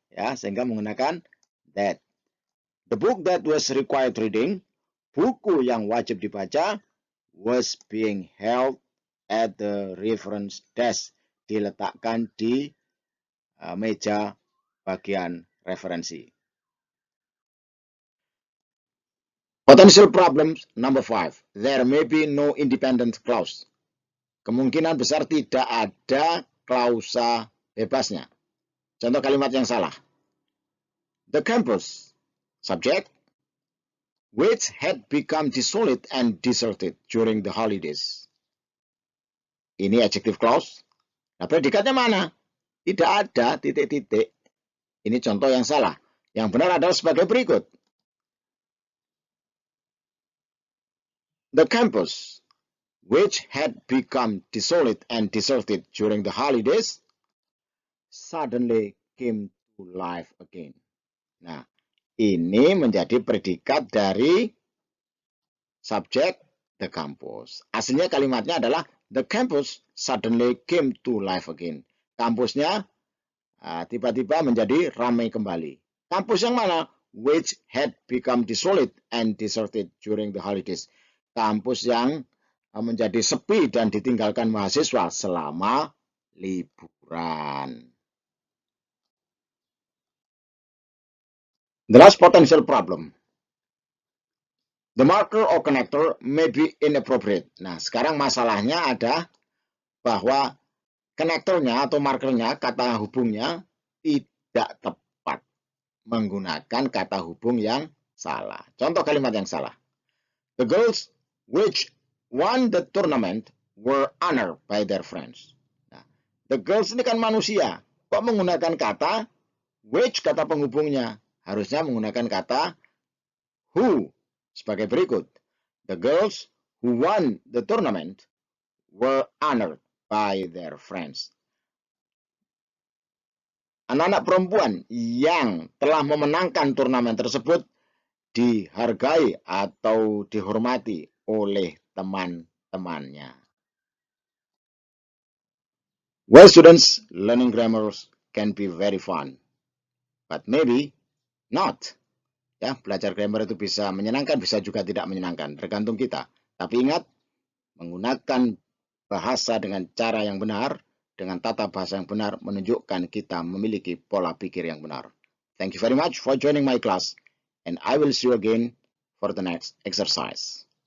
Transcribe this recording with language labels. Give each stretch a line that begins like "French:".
Indonesian: Ya, sehingga menggunakan that.
English: The book that was required reading,
Indonesian: buku yang wajib dibaca,
English: was being held at the reference desk.
Indonesian: Diletakkan di meja bagian referensi.
English: Potential problems number 5. There may be no independent clause.
Indonesian: Kemungkinan besar tidak ada klausa bebasnya. Contoh kalimat yang salah.
English: The campus, subject, which had become desolate and deserted during the holidays.
Indonesian: Ini adjective clause. Nah, predikatnya mana? Tidak ada titik-titik. Ini contoh yang salah. Yang benar adalah sebagai berikut.
English: The campus, which had become desolate and deserted during the holidays, suddenly came to life again.
Indonesian: Nah, ini menjadi predikat dari subjek the campus. Aslinya kalimatnya adalah
English: the campus suddenly came to life again.
Indonesian: Kampusnya tiba-tiba menjadi ramai kembali. Kampus yang mana?
English: Which had become desolate and deserted during the holidays.
Indonesian: Kampus yang menjadi sepi dan ditinggalkan mahasiswa selama liburan.
English: The last potential problem. The marker or connector may be inappropriate.
Indonesian: Nah, sekarang masalahnya ada bahwa konektornya atau markernya, kata hubungnya, tidak tepat. Menggunakan kata hubung yang salah. Contoh kalimat yang salah.
English: The girls which won the tournament were honored by their friends.
Indonesian: Nah, the girls ini kan manusia. Kok menggunakan kata which, kata penghubungnya? harusnya menggunakan kata who sebagai berikut.
English: The girls who won the tournament were honored by their friends.
Indonesian: Anak-anak perempuan yang telah memenangkan turnamen tersebut dihargai atau dihormati oleh teman-temannya.
English: Well, students, learning grammars can be very fun, but maybe not.
Indonesian: Ya, belajar grammar itu bisa menyenangkan, bisa juga tidak menyenangkan, tergantung kita. Tapi ingat, menggunakan bahasa dengan cara yang benar, dengan tata bahasa yang benar, menunjukkan kita memiliki pola pikir yang benar.
English: Thank you very much for joining my class, and I will see you again for the next exercise.